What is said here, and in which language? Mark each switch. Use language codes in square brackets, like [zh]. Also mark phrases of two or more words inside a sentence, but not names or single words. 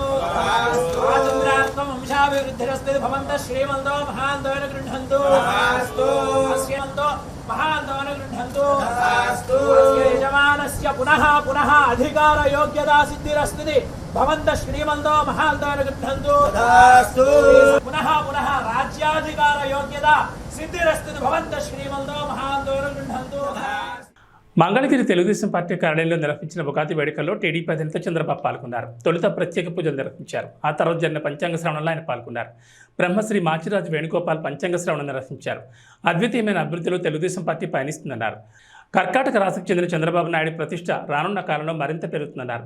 [sa] वंशाभिवृद्धिरस्ति भवन्तः श्रीमन्तो महान्तोन गृह्णन्तु श्रीमन्तो महान्तोन गृह्णन्तु यजमानस्य पुनः पुनः अधिकार योग्यता सिद्धिरस्ति भवन्तः श्रीमन्तो महान्तोन गृह्णन्तु पुनः पुनः राज्याधिकार योग्यता सिद्धिरस्ति भवन्तः श्रीमन्तो महान्तोन गृह्णन्तु. [te] మంగళగిరి తెలుగుదేశం పార్టీ కార్యాలయంలో నిర్వహించిన ఉగాది వేడుకల్లో టీడీపీ అధినేత చంద్రబాబు పాల్గొన్నారు. తొలుత ప్రత్యేక పూజలు నిర్వహించారు. ఆ తర్వాత జరిగిన పంచాంగ శ్రవణంలో ఆయన పాల్గొన్నారు. బ్రహ్మశ్రీ మాచిరాజు వేణుగోపాల్ పంచాంగ శ్రవణం నిర్వహించారు. అద్వితీయమైన అభివృద్ధిలో తెలుగుదేశం పార్టీ పయనిస్తుందన్నారు. కర్కాటక రాశికి చెందిన చంద్రబాబు నాయుడు ప్రతిష్ట రానున్న కాలంలో మరింత పెరుగుతుందన్నారు.